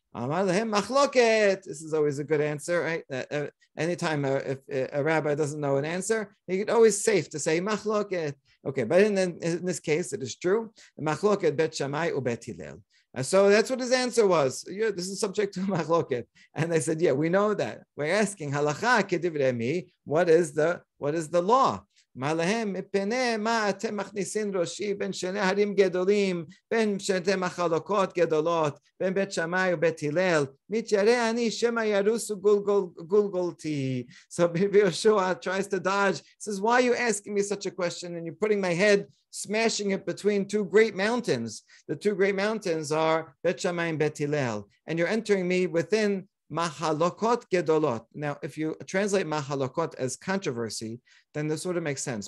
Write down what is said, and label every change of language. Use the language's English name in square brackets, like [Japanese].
[Hebrew] Amar lehem machloket. [English] This is always a good answer, right? Anytime if a rabbi doesn't know an answer, he could always safe to say machloket. Okay, but in this case, it is true. Machloket bet Shammai u bet Hillel. So that's what his answer was. Yeah, this is subject to machloket. And they said, yeah, we know that. We're asking [Hebrew] halacha kedivrei mi. [English] What is the law? [Hebrew] מה להם? מפני מה אתם מכניסים ראשי בין שני הרים גדולים, בין שתי מחלוקות גדולות, בין בית שמאי ובית הלל, מתיירא אני שמא ירוסו גולגולתי. [English] So Yoshua tries to dodge, says, why are you asking me such a question? And you're putting my head, smashing it between two great mountains. The two great mountains are Bet Shammai and Bet Hillel. And you're entering me within Mahalokot Gedolot. Now, if you translate Mahalokot as controversy, then this sort of makes sense.